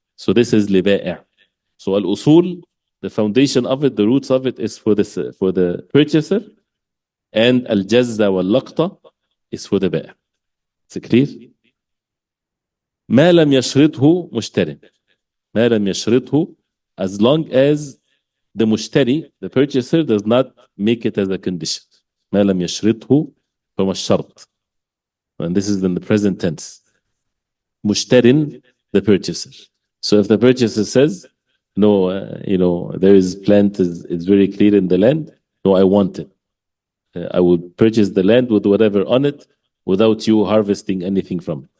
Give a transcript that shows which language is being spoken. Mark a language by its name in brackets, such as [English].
[English] So this is liba'i'. So al-usul, the foundation of it, the roots of it is for the purchaser, and al-jazza wal-laqta is for the bai'. Is it clear? [Arabic] ما لم يشرطه مشتري. ما لم يشرطه, [English] as long as the mushtari, the purchaser, does not make it as a condition. [Arabic] ما لم يشرطه from الشرط. [English] And this is in the present tense. Mushtarin, the purchaser. So if the purchaser says, no, there is plant is very clear in the land, no, I want it. I will purchase the land with whatever on it without you harvesting anything from it.